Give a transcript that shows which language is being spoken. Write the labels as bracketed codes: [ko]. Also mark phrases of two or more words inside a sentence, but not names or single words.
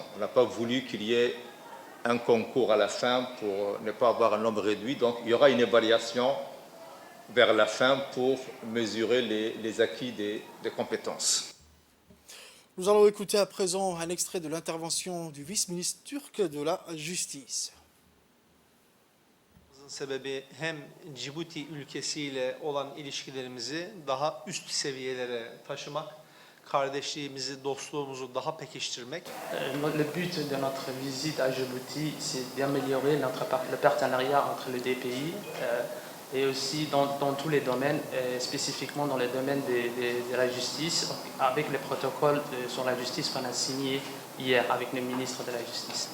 [fr] On n'a pas voulu qu'il y ait un concours à la fin pour ne pas avoir un nombre réduit. Donc, il y aura une évaluation vers la fin pour mesurer les acquis des compétences. Nous allons écouter à présent un extrait de l'intervention du vice-ministre turc de la Justice. [tr] Sebebi hem Cibuti ülkesiyle olan ilişkilerimizi daha üst seviyelere taşımak, kardeşliğimizi, dostluğumuzu daha pekiştirmek. [fr] Le but de notre visite à Djibouti, c'est d'améliorer le partenariat entre les deux pays et aussi dans tous les domaines, spécifiquement dans les domaines de la justice, avec le protocole sur la justice qu'on a signé hier avec le ministre de la Justice.